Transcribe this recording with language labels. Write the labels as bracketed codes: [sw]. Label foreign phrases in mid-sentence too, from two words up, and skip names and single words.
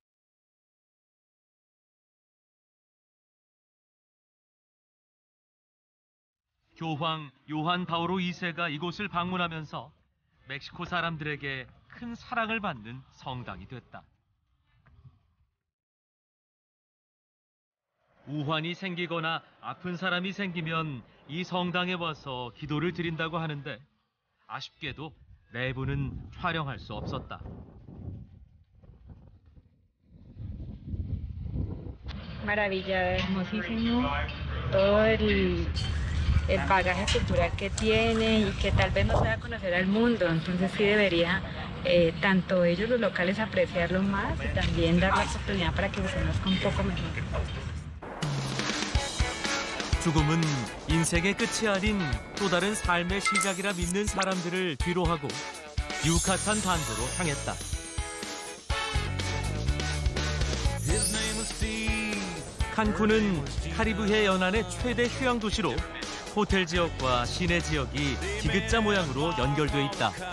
[ko] 교황 요한 바오로 2세가 이곳을 방문하면서 멕시코 사람들에게 큰 사랑을 받는 성당이 됐다. 우환이 생기거나 아픈 사람이 생기면 이 성당에 와서 기도를 드린다고 하는데 아쉽게도 내부는 촬영할 수 없었다. [es] Maravilla, hermosísimo. Todo el bagaje cultural que tiene y que tal vez no se da a conocer al mundo. Entonces sí debería tanto ellos los locales apreciarlo más y también dar la oportunidad para que se conozca un poco mejor. [ko] 죽음은 인생의 끝이 아닌 또 다른 삶의 시작이라 믿는 사람들을 뒤로하고 유카탄 반도로 향했다. 칸쿤은 카리브해 연안의 최대 휴양 도시로 호텔 지역과 시내 지역이 디귿자 모양으로 연결돼 있다.